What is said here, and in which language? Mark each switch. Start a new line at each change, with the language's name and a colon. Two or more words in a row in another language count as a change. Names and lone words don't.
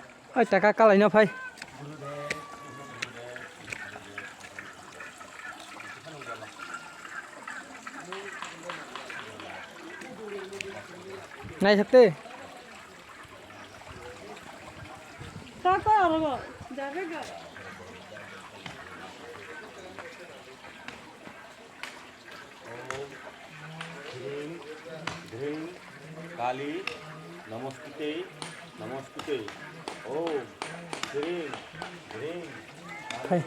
Bangla: ওই টাকা কালাই না ভাই নাই থাকতে টাকা আর যাবে গা
Sanskrit: ह्रीं काली नमस्ते नमस्ते ओम ह्रीं ह्रीं
Bangla: ভাই